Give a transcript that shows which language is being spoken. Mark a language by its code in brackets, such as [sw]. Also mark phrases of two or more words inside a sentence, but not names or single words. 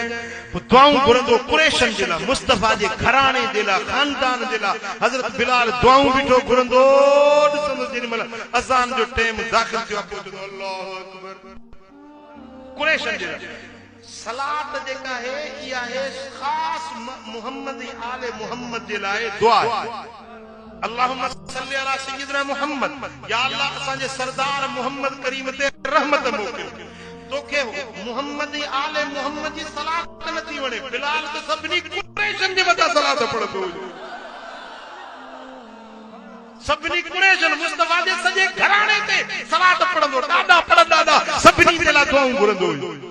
[sd] पोइ दुआऊं घुरंदो कुरैशन जे लाइ, मुस्तफ़ा जे घराणे जे लाइ, ख़ानदान जे लाइ। हज़रत बिलाल दुआऊं बीठो घुरंदो, ॾिसंदो जेॾीमहिल अज़ान जो टाइम दाख़िल थियो, पोइ चवंदो [ar] الله أكبر [sd] कुरैशन जे लाइ। सलात जेका है इहा है खास मोहम्मद आले मोहम्मद जे लाइ दुआ है। [ar] اللهم صل على سيدنا محمد, [sd] या अल्लाह असांजे सरदार मोहम्मद करीम ते रहमत मोकिल। तोखे मोहम्मद आले मोहम्मद जी सलात नथी वणे, बिलाल त सभिनी कुरैशन जे मथां सलात पढ़ंदो हुयो। सभिनी कुरैशन मुस्तफ़ा जे सॼे घराणे ते सलात पढ़ंदो, ॾाढा पढ़ंदा, सभिनी जे लाइ दुआऊं घुरंदो हुयो।